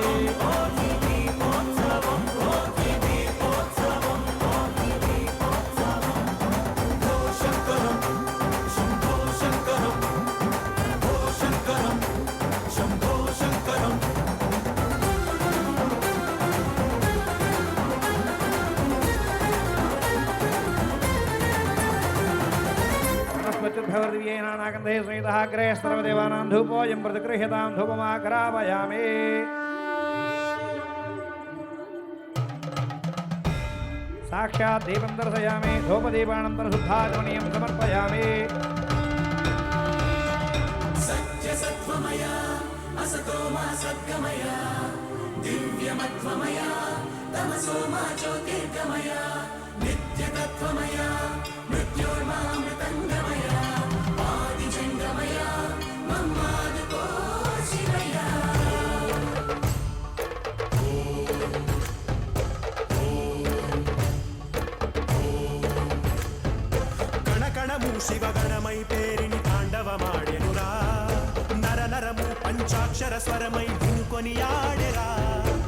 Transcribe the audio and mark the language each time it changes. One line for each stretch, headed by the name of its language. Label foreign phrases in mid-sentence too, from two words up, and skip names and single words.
Sanskrit: శంకరం శంభో శంకరం ఓ శంకరం శంభో శంకరం వనస్పతిర్భవర్దివ్యేనానాగంధే సహితః అగ్రే సర్వదేవానాం ధూపోऽयं प्रतिगृह्यतां धूपमाग्रापयामि साक्षात् दीपं दर्शयामि धूपदीपानन्तरं शुद्धाचमनीयं समर्पयामि सत्यसत्त्वमया असतो मा सद्गमया दिव्यमत्वमया तमसो मा ज्योतिर्गमया नित्यतत्त्वमया मृत्योर्मामृतङ्गमया आदिजङ्गमया
Telugu: మమ్మాదుకో శివయా కణకణము శివగణమై పేరిని తాండవమాడెనురా నర నరము పంచాక్షర స్వరమై ధునుకొని ఆడెరా